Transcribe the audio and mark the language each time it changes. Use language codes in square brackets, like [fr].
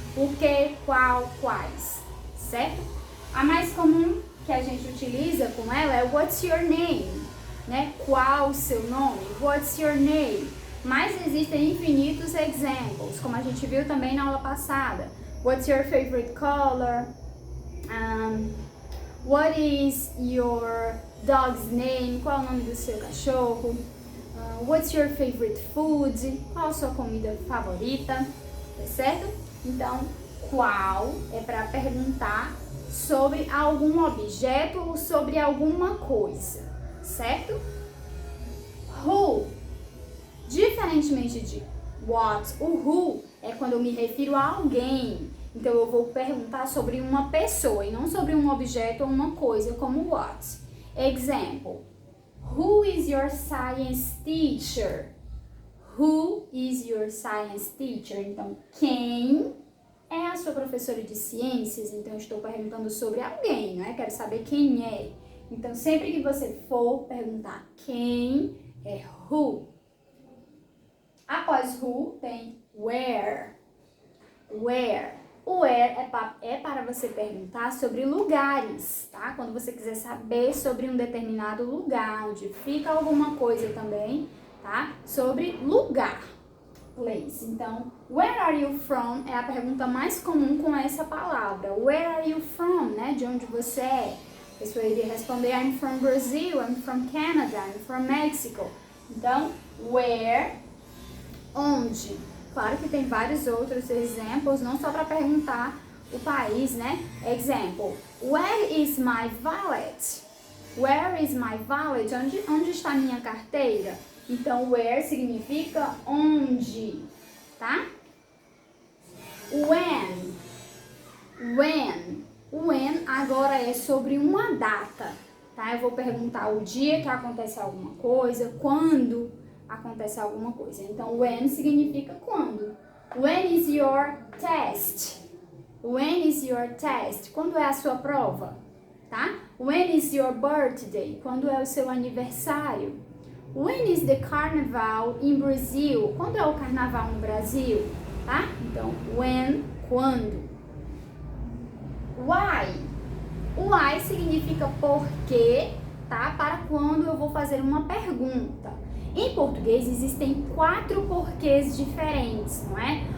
[pt] O que, qual, quais, certo? A mais comum que a gente utiliza com ela é [en] what's your name, [pt] né? Qual o seu nome? [en] What's your name? [pt] Mas existem infinitos examples, como a gente viu também na aula passada. [en] What's your favorite color? What is your dog's name? [pt] Qual é o nome do seu cachorro? [en] What's your favorite food? [pt] Qual a sua comida favorita? Tá certo? Então, qual é para perguntar sobre algum objeto ou sobre alguma coisa, certo? [en] Who? [pt] Diferentemente de what, o who é quando eu me refiro a alguém. Então, eu vou perguntar sobre uma pessoa e não sobre um objeto ou uma coisa, como what. [en] Example. Who is your science teacher? Who is your science teacher? [pt] Então, quem é a sua professora de ciências? Então, eu estou perguntando sobre alguém, não é? Quero saber quem é. Então, sempre que você for perguntar quem, é who. Após who, tem where. Where. O where é para você perguntar sobre lugares, tá? Quando você quiser saber sobre um determinado lugar, onde fica alguma coisa também, tá? Sobre lugar. Place. Então, [en] where are you from? [pt] É a pergunta mais comum com essa palavra. [en] Where are you from, [pt] né? De onde você é? A pessoa iria responder, [en] I'm from Brazil, I'm from Canada, I'm from Mexico. [pt] Então, where, onde? Claro que tem vários outros exemplos, não só para perguntar o país, né? [en] Example, where is my wallet? Where is my wallet? [pt] Onde está minha carteira? Então, where significa onde, tá? [en] When. When [pt] agora é sobre uma data, tá? Eu vou perguntar o dia que acontece alguma coisa, quando acontece alguma coisa. Então, when significa quando. [en] When is your test? When is your test? [pt] Quando é a sua prova, tá? [en] When is your birthday? [pt] Quando é o seu aniversário? [en] When is the carnival in Brazil? [pt] Quando é o carnaval no Brasil, tá? Então, when, quando. [en] Why? [pt] Why significa porquê, tá? Para quando eu vou fazer uma pergunta. Em português existem 4 porquês diferentes, não é?